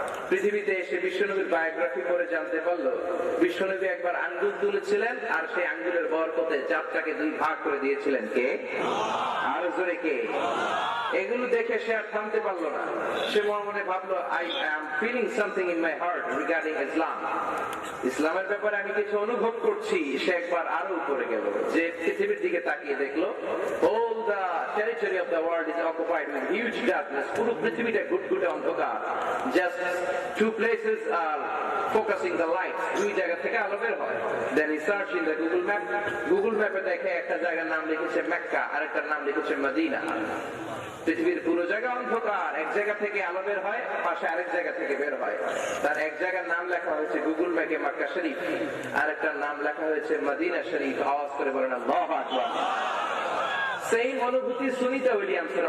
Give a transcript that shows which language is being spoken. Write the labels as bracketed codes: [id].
[bn] পৃথিবীতে এসে বিশ্বনবীর বায়োগ্রাফি করে জানতে পারলো বিশ্বনবী একবার আঙ্গুল তুলেছিলেন, আর সেই আঙ্গুলের বরকতে চাঁদটাকে দুই ভাগ করে দিয়েছিলেন কে? আর জোরে কে? এগুলো দেখে সে আর থামতে পারলো না। সে মনে ভাবলো, [en] I am feeling something in my heart regarding Islam. [bn] ইসলামের ব্যাপারে আমি কিছু অনুভব করছি। সে একবার আরো উপরে গেল, যে পৃথিবীর দিকে তাকিয়ে দেখলো [en] all the territory of the world is occupied with huge darkness. [bn] পুরো পৃথিবীটা ঘুটঘুটে অন্ধকার। [en] Just two places are focusing the light. [bn] দুই জায়গা থেকে আলো বের হয়। [en] Then he searched in the Google map. [bn] Google map এ দেখে একটা জায়গার নাম লিখেছে মক্কা, আর একটার নাম লিখেছে মদিনা। পৃথিবীর পুরো জায়গা অন্ধকার, এক জায়গা থেকে আলো বের হয়, পাশে আরেক জায়গা থেকে বের হয়। তার এক জায়গার নাম লেখা হয়েছে গুগল ম্যাপে মক্কা শরীফ, আর একটা নাম লেখা হয়েছে মদিনা শরীফ। আওয়াজ করে বলেন আল্লাহু আকবার। সেই অনুভূতি সুনিতা উইলিয়ামসের।